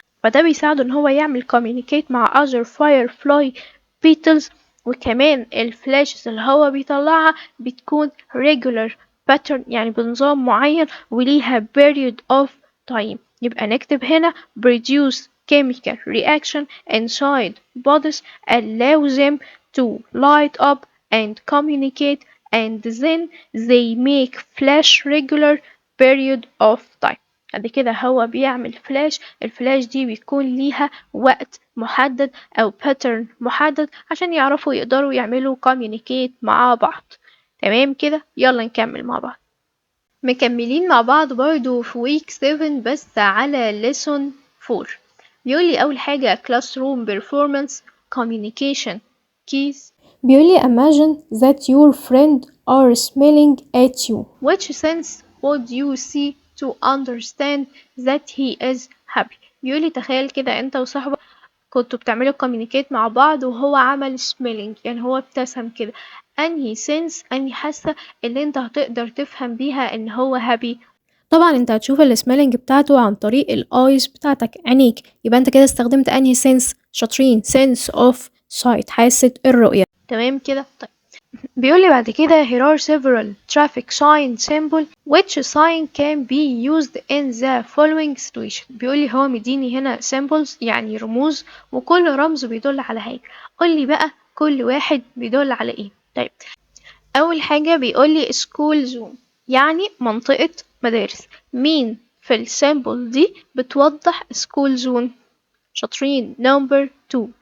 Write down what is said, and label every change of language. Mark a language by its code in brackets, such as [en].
[ar] فده بيساعده إن هو يعمل communicate مع other firefly beetles. وكمان الفلاشز اللي هو بيطلعها بتكون regular pattern يعني بنظام معين وليها period of time. يبقى نكتب هنا [en] produce chemical reaction inside bodies allow them to light up and communicate and then they make flash regular period of time. [ar] بعد كده هو بيعمل فلاش، الفلاش دي بيكون ليها وقت محدد أو pattern محدد عشان يعرفوا يقدروا يعملوا communicate مع بعض. تمام كده، يلا نكمل مع بعض. مكملين مع بعض برضو في week 7 بس على lesson 4. بيقولي أول حاجة [en] classroom performance communication keys. [ar] بيقولي [en] imagine that your friend are smiling at you. Which sense would you see to understand that he is happy؟ [ar] بيقولي تخيل كده انت وصاحبك كنتوا بتعملوا communicate مع بعض وهو عمل smiling يعني هو ابتسم كده. انهي sense، انهي حاسة اللي انت هتقدر تفهم بيها ان هو happy؟ طبعا انت هتشوف السميلنج بتاعته عن طريق الايز بتاعتك، عينيك. يبقى انت كده استخدمت انهي سنس؟ شاطرين، [en] sense of sight، [ar] حاسة الرؤية. تمام كده. طيب بيقول لي بعد كده [en] here are several traffic sign symbol which sign can be used in the following situation. [ar] بيقول لي هو مديني هنا symbols يعني رموز وكل رمز بيدل على حاجة. قول لي بقى كل واحد بيدل على ايه. طيب أول حاجة بيقول لي school zone يعني منطقة مدارس. مين في السامبل دي بتوضح school zone؟ شاطرين، number 2.